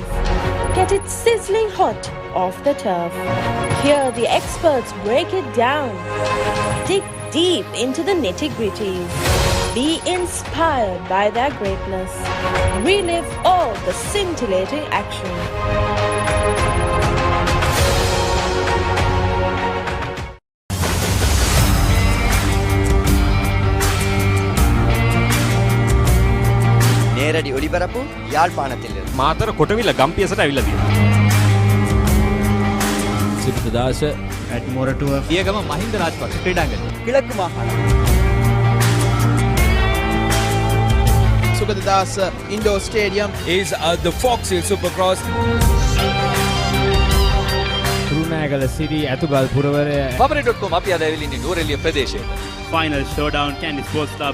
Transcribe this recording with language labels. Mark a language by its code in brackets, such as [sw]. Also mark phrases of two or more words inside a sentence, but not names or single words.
[en] Get it sizzling hot off the turf. Hear the experts break it down. Dig deep into the nitty-gritties. Be inspired by their greatness. Relive all the scintillating action. [ta] நேரடி ஒளிபரப்பு யாழ்ப்பாணத்திலிருந்து [si] මාතර කොටවිල ගම්පියසට ඇවිල්ලා තියෙනවා. සිරිතදාස at මොරටුව පියගම මහින්ද රාජපක්ෂ ක්‍රීඩාංගණය. [ta] கிழக்கு மாகாணம் [en] සුගතදාස indoor stadium is the Foxhill Supercross. [si] රුණෑගල සිරි ඇතුගල් පුරවරය Papare.com අපි අද ඇවිල්ලා ඉන්නේ නුවරඑළිය ප්‍රදේශයේ. [en] Final showdown Candy Sports Club